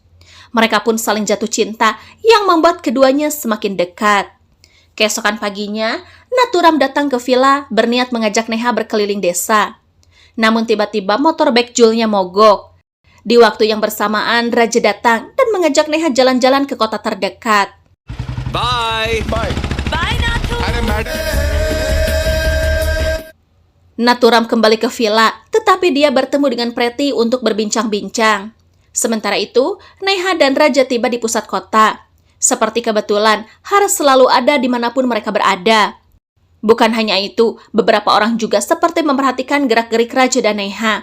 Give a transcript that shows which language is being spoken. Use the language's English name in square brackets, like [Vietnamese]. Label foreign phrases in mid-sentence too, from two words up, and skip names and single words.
[Indonesian] Mereka pun saling jatuh cinta yang membuat keduanya semakin dekat. Keesokan paginya, Nathuram datang ke villa berniat mengajak Neha berkeliling desa. Namun tiba-tiba motor backjulnya mogok. Di waktu yang bersamaan, Raja datang dan mengajak Neha jalan-jalan ke kota terdekat. Bye. Bye. Bye Nathu. [Hindi] अरे मैडम. [Indonesian] Nathuram kembali ke villa, tetapi dia bertemu dengan Preti untuk berbincang-bincang. Sementara itu, Neha dan Raja tiba di pusat kota. Seperti kebetulan, Harsh selalu ada dimanapun mereka berada. Bukan hanya itu, beberapa orang juga seperti memperhatikan gerak-gerik Raja dan Neha.